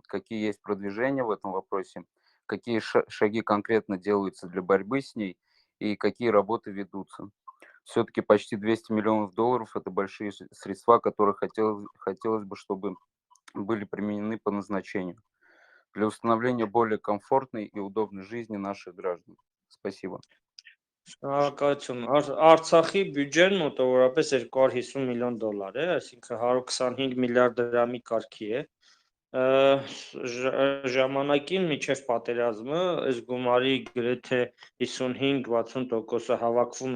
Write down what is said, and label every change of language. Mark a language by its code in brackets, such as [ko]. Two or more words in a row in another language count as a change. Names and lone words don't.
[ru] Какие есть продвижения в этом вопросе? Какие шаги конкретно делаются для борьбы с ней? И какие работы ведутся? Все-таки почти 200 миллионов долларов – это большие средства, которые хотелось бы, чтобы были применены по назначению для установления более комфортной и удобной жизни наших граждан. Спасибо. [hy] Շնորհակալություն։ Արցախի բյուջեն մոտավորապես 250 միլիոն դոլար է, այսինքն 125 միլիարդ դրամի կարգի է։ Ժամանակին միջև պատերազմը այս գումարի գրեթե 55-60%-ը հավաքվում